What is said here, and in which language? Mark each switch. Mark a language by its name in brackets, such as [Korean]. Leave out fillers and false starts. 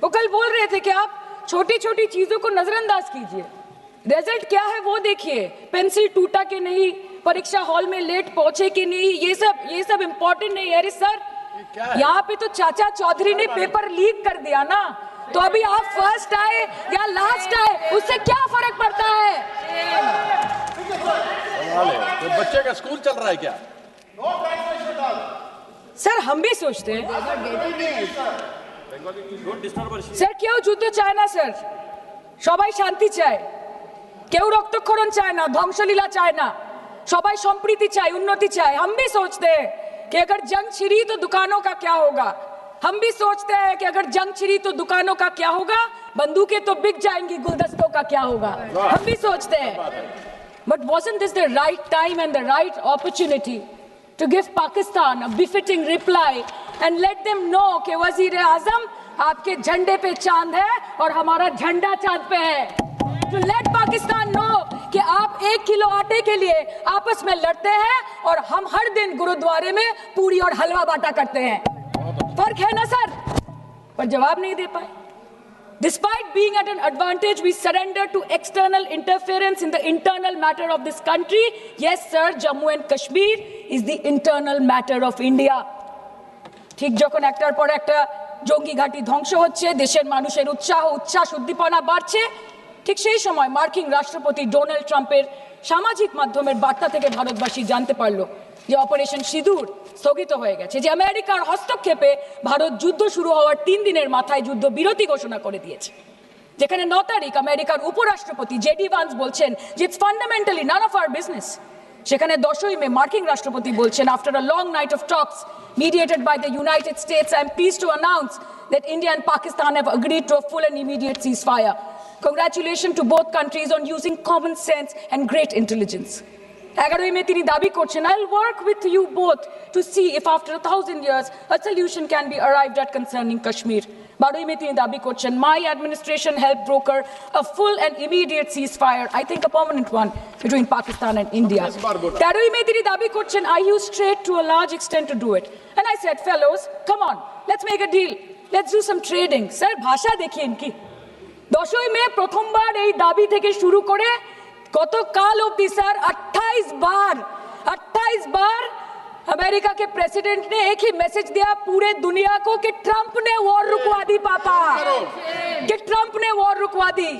[Hindi] वो कल बोल रहे थे कि आप छोटी छोटी चीजों को नजरअंदाज कीजिए, रिजल्ट क्या है वो देखिए, पेंसिल टूटा कि नहीं, परीक्षा हॉल में लेट पहुंचे कि नहीं, ये सब इंपॉर्टेंट नहीं है। अरे सर, यहाँ पे तो चाचा चौधरी ने पेपर लीक कर दिया ना, तो अभी आप फर्स्ट आए या लास्ट आए उससे क्या फर्क पड़ता है? तो बच्चे का स्कूल चल रहा है क्या? सर हम भी सोचते हैं [Bangla] স্যার, কেউ যুদ্ধ চায় না স্যার, সবাই শান্তি চায়, কেউ রক্তক্ষরণ চায় না, ধ্বংসলীলা চায় না, সবাই সম্প্রীতি চায়, [Hindi] उन्नति चाहे। हम भी सोचते हैं कि अगर जंग छिड़ी तो दुकानों का क्या होगा, हम भी सोचते हैं कि अगर जंग छिड़ी तो दुकानों का क्या होगा, बंदूकें तो बिक जाएंगी, गुलदस्तों का क्या होगा, हम भी सोचते हैं। [English] But wasn't this the right time and the right opportunity to give Pakistan a befitting reply and let them know [Hindi] कि वज़ीर-ए-आज़म आपके झंडे पे चांद है और हमारा झंडा चांद पे है। [English] To let Pakistan know [Hindi] कि आप 1 किलो आटे के लिए आपस में लड़ते हैं और हम हर दिन गुरुद्वारे में पूरी और हलवा बांटा करते हैं। फर्क है ना सर? पर जवाब नहीं दे पाए। [English] Despite being at an advantage, we surrender to external interference in the internal matter of this country. Yes, sir, Jammu and Kashmir is the internal matter of India. [Bangla] ঠিক যখন একটার পর একটা জঙ্গি ঘাঁটি ধ্বংস হচ্ছে, দেশের মানুষের উচ্ছ্বাস উদ্দীপনা বাড়ছে, ঠিক সেই সময় মার্কিন রাষ্ট্রপতি ডোনাল্ড ট্রাম্পের সামাজিক মাধ্যমের বার্তা থেকে ভারতবাসী জানতে পারলো যে অপারেশন সিঁদুর স্থগিত হয়ে গেছে, যে আমেরিকার হস্তক্ষেপে ভারত যুদ্ধ শুরু হওয়ার 3 দিনের মাথায় যুদ্ধ বিরতি ঘোষণা করে দিয়েছে, যেখানে 9 তারিখ আমেরিকার উপরাষ্ট্রপতি জেডি ভান্স বলছেন যে [English] It's fundamentally none of our business. [Bangla] সেখানে 10ই মে মার্কিন রাষ্ট্রপতি বলছেন, [English] After a long night of talks mediated by the United States, I am pleased to announce that India and Pakistan have agreed to a full and immediate ceasefire. Congratulations to both countries on using common sense and great intelligence. [Bangla] 11ই মে তিনি দাবি করছেন, [English] I'll work with you both to see if after 1000 years a solution can be arrived at concerning Kashmir. [Bangla] 12ই মে তিনি দাবি করছেন, [English] my administration helped broker a full and immediate ceasefire, I think a permanent one, between Pakistan and India. [Bangla] 13ই মে তিনি দাবি করছেন, [English] I used trade to a large extent to do it. And I said, fellows, come on, let's make a deal. Let's do some trading. Sir, [Bangla] ভাষা দেখিয়ে কি? 10ই মে প্রথমবার এই দাবি থেকে শুরু করে গতকাল অবধি স্যার [Hindi] 28 बार अमेरिका के प्रेसिडेंट ने एक ही मैसेज दिया पूरे दुनिया को कि ट्रंप ने वॉर रुकवा दी पापा, कि ट्रंप ने वॉर रुकवा दी।